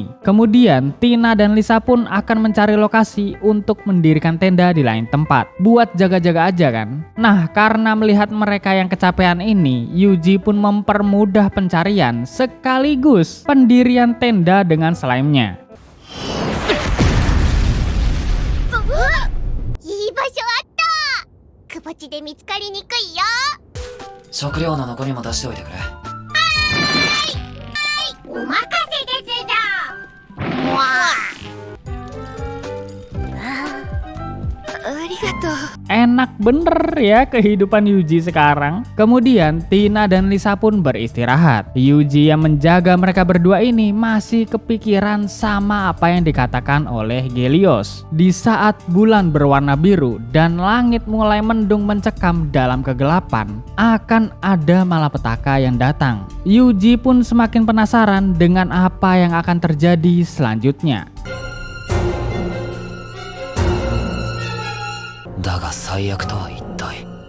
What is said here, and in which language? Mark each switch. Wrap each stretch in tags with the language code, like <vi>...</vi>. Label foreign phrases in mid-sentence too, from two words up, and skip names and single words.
<id>Kemudian, Tina dan Lisa pun akan mencari lokasi untuk mendirikan tenda di lain tempat. Buat jaga-jaga aja kan. Nah, karena melihat mereka yang kecapean ini, Yuji pun mempermudah pencarian sekaligus pendirian tenda dengan slime-nya.</id> <ja>いい場所あった。くぼ地で見つかりにくいよ。食料の残りも出しておいてくれ。お任せですだ。わあ。</ja> <id>Enak bener ya kehidupan Yuji sekarang. Kemudian Tina dan Lisa pun beristirahat. Yuji yang menjaga mereka berdua ini masih kepikiran sama apa yang dikatakan oleh Gelios. Di saat bulan berwarna biru dan langit mulai mendung mencekam dalam kegelapan, akan ada malapetaka yang datang. Yuji pun semakin penasaran dengan apa yang akan terjadi selanjutnya.</id> <ja>だが最悪とは一体</ja>